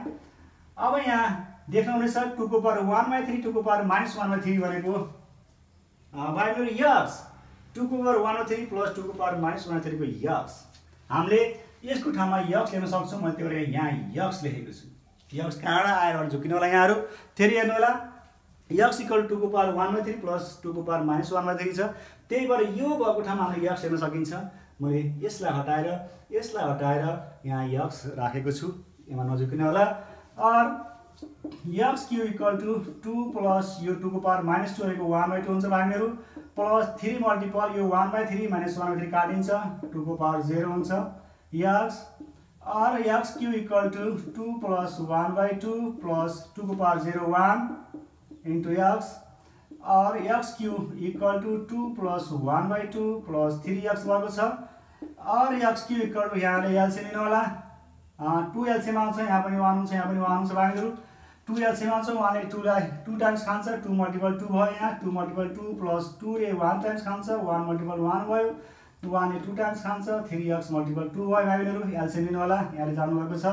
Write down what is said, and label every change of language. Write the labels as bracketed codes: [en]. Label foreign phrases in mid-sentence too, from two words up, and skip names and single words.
[ne] अब यहाँ देख्नुहुनेछ 2 को पावर 1/3 2 को पावर माइनस 1/3 भनेको भाइबहिनीहरु यस 2 को पावर 1/3 प्लस 2 को पावर माइनस 1/3 को यस हामीले यसको ठाउँमा यक्स लेख्न सक्छौं मैले त्यही भएर यहाँ यक्स लेखेको छु यक्स कहाँबाट आएर झुकिनु होला यहाँहरु फेरि हेर्नु होला x इक्वल 2 को पावर 1/3 प्लस 2 को पावर माइनस 1/3 छ त्यही भएर यो भएको ठाउँमा हामीले x लेख्न सकिन्छ मैले यसलाई हटाएर यहाँ x राखेको छु यहाँ नझुकिनु होला और [en] x cube equal to 2 plus [ne] यो 2 को पावर माइनस 2 भनेको 1/2 हुन्छ भाइबहिनीहरु प्लस 3 मल्टिपल यो 1/3 माइनस 1/3 काटिन्छ 2 को पावर 0 हुन्छ x और [en] x cube equal to 2 plus 1/2 plus 2 [ne] को पावर 0 1 into x और [en] x cube equal to 2 plus 1/2 plus 3x [ne] भएको छ और [en] x cube equal to [ne] यहाँले एलसीएम लिनु होला 2 एलसीएम आउँछ यहाँ पनि 1 हुन्छ यहाँ पनि 1 हुन्छ भाइहरु 2 एलसीएम आउँछ 1 ले 2 लाई 2 टाइम्स खान्छ 2 मल्टिपल 2 भयो यहाँ 2 मल्टिपल 2 प्लस 2 ले 1 टाइम्स खान्छ 1 मल्टिपल 1 भयो 1 ले 2 टाइम्स खान्छ 3x मल्टिपल 2 भयो भाइहरु एलसीएम लिनु होला यहाँले जान्नु भएको